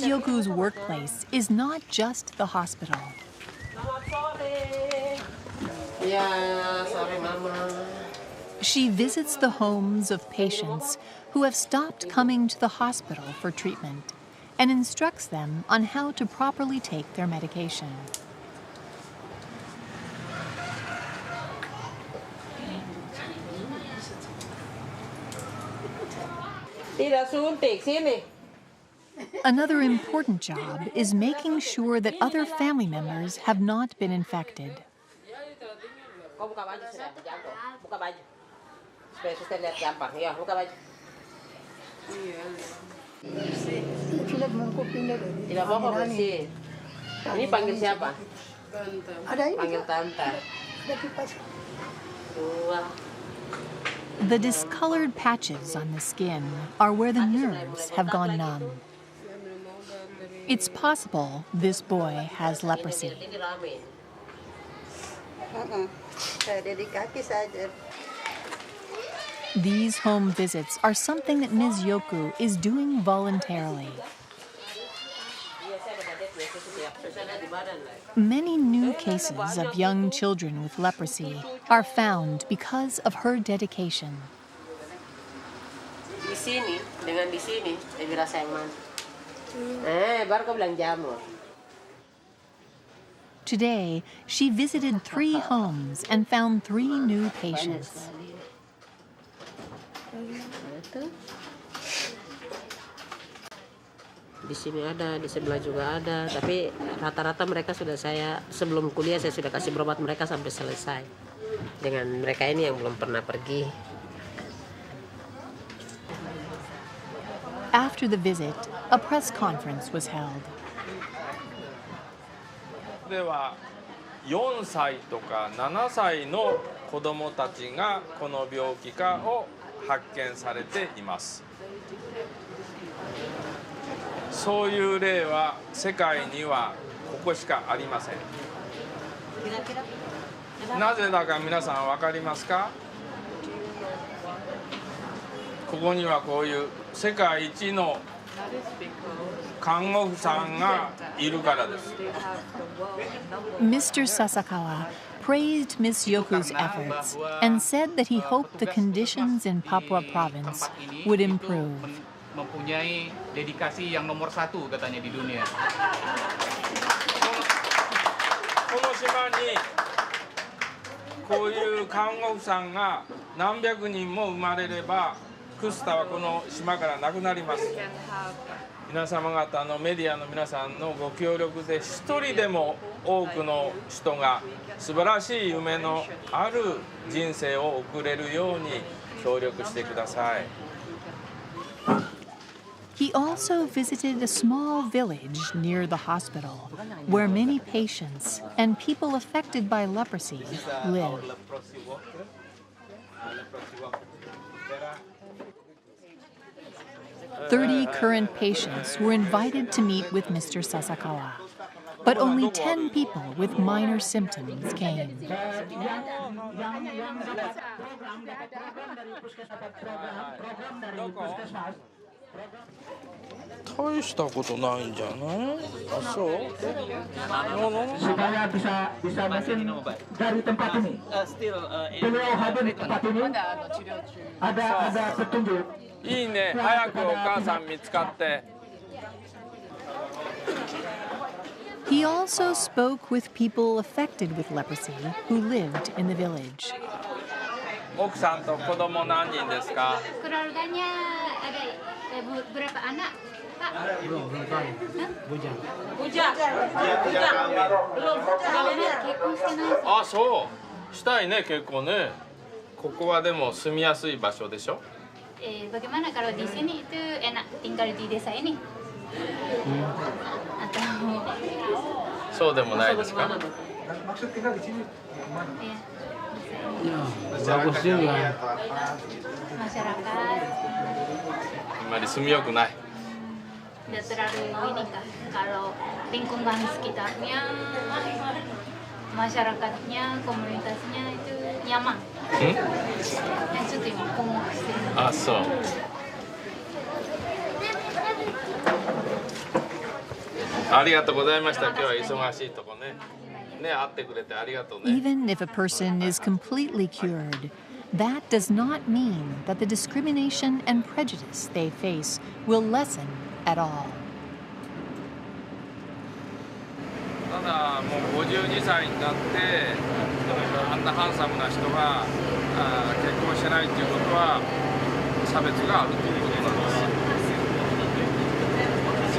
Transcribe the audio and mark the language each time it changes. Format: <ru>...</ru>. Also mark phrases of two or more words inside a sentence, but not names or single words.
<en>Yoku's workplace is not just the hospital.</en> <id>Ya, sore Mama.</id> <en>She visits the homes of patients who have stopped coming to the hospital for treatment and instructs them on how to properly take their medication.</en> <id>Tidak suntik, sini. Another important job is making sure that other family members have not been infected. Kau buka baju sudah, jago. Buka baju. Supaya suster lihat gampang. Ya, buka baju. Tidak mau kok bersih. Ini panggil siapa? Panggil Tante. Dua.</id> <en>The discolored patches on the skin are where the nerves have gone numb. It's possible this boy has leprosy.</en> <id>Ini rame. Dari kaki saja.</id> <en>These home visits are something that Ms. Yoku is doing voluntarily. Many new cases of young children with leprosy are found because of her dedication.</en> <id>Di sini dengan di sini lebih rasa yang mana? Baru kau bilang jamur.</id> <en>Today, she visited 3 homes and found 3 new patients.</en> <id>Di sini ada, di sebelah juga ada, tapi rata-rata mereka sudah sebelum kuliah saya sudah kasih berobat mereka sampai selesai. Dengan mereka ini yang belum pernah pergi.</id> <en>After the visit, a press conference was held.</en> <ja>では4歳とか7歳の子どもたちがこの病気かを発見されています。そういう例は世界にはここしかありません。なぜだか皆さん分かりますか？ここにはこういう世界一の看護婦さんがいるからです。</ja> <en>Mr. Sasakawa praised Ms. Yoku's efforts and said that he hoped the conditions in Papua province would improve.</en> <id>Mempunyai dedikasi yang nomor 1 katanya di dunia.</id> <ja>この島にこういう看護婦さんが何百人も生まれればクスタはこの島からなくなります。皆様方のメディアの皆さんのご協力で一人でも多くの人が素晴らしい夢のある人生を送れるように協力してください。</ja> <en>He also visited a small village near the hospital where many patients and people affected by leprosy live. "30 current patients were invited to meet with Mr. Sasakawa, but only 10 people with minor symptoms came."</en> <ja>大したことないんじゃない？あ、そう？</ja> <id>Supaya bisa mungkin dari tempat ini. Beliau hadir di tempat ini. Ada petunjuk.</id> <ja>いいね。早くお母さん見つかって。</ja> <en>He also spoke with people affected with leprosy who lived in the village.</en> <ja>奥さんと子供何人ですか？</ja> <id>Keluarganya ada berapa anak, Pak? Bujang. Belum.</id> <ja>結婚してないです。あ、そう。したいね、結構ね。ここはでも住みやすい場所でしょ。</ja> <id>Bagaimana kalau di sini itu enak tinggal di desa ini? Atau</id> <ja>そうでもないですか。</ja> <id>Maksud tinggal di sini? ya, Bagus juga. masyarakat</id> <ja>あんまり住みよくない。</ja> <id>tidak terlalu ini kah? Kalau lingkungan sekitarnya, masyarakatnya, komunitasnya itu nyaman.</id> <ja>ちょっと今困惑してる。あ、そう。ありがとうございました。今日は忙しいとこね。ね、会ってくれてありがとうね。</ja> <en>Even if a person is completely cured, that does not mean that the discrimination and prejudice they face will lessen at all.</en> <ja>ただもう52歳になってあんなハンサムな人が結婚してないっていうことは差別があるということなんです。</ja>